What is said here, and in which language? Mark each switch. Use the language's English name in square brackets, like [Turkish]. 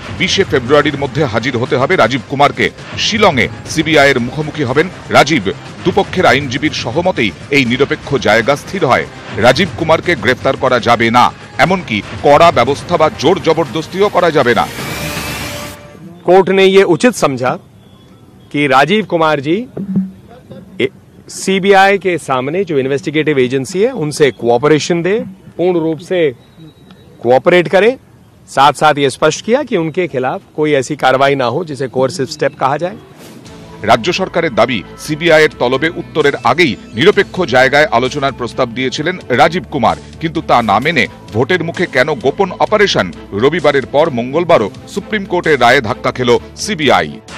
[Bangla] 20 ফেব্রুয়ারির মধ্যে হাজির হতে হবে রাজীব কুমারকে। শিলংয়ে সিবিআই এর মুখোমুখি হবেন রাজীব। দুপক্ষের আইনজীবীর সহমতেই এই নিরপেক্ষ জায়গা স্থির হয়। রাজীব কুমারকে গ্রেফতার করা যাবে না, এমনকি কড়া ব্যবস্থা বা জোর জবরদস্তিও করা যাবে না। [Hindi] कोर्ट ने ये उचित समझा कि राजीव कुमार जी सीबीआई के सामने जो इन्वेस्टिगेटिव एजेंसी है उनसे कोऑपरेशन दे, पूर्ण रूप से कोऑपरेट करें। साथ साथ ये स्पष्ट किया कि उनके खिलाफ कोई ऐसी कार्रवाई ना हो जिसे कोर्सिव स्टेप कहा जाए। [Bangla] রাজ্য সরকারের দাবি, সিবিআই এর তলবে উত্তরের আগেই নিরপেক্ষ জায়গায় আলোচনার প্রস্তাব দিয়েছিলেন রাজীব কুমার, কিন্তু তা না মেনে ভোটের মুখে কেন গোপন অপারেশন? রবিবারের পর মঙ্গলবারও সুপ্রিম কোর্টের রায়ে ধাক্কা খেল সিবিআই।